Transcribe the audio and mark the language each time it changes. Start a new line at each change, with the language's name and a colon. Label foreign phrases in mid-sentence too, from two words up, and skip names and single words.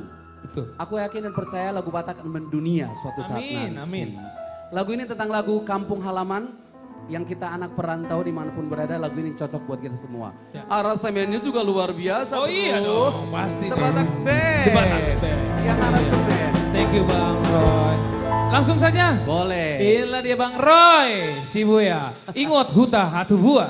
Indonesian: Betul. Aku yakin dan percaya lagu Batak akan mendunia suatu saat Amin, nanti. amin. Lagu ini tentang lagu kampung halaman yang kita anak perantau dimanapun berada, lagu ini cocok buat kita semua. Ya. Aransemennya juga luar biasa. Oh bro. iya dong, pasti. The Batak Band. The Batak Band. Yang aransemen.
English: Thank you
Indonesian: Bang Roy. Langsung saja. Boleh. Inilah dia Bang Roy Sibuya.
Batak Toba: Ingot huta hatu buah.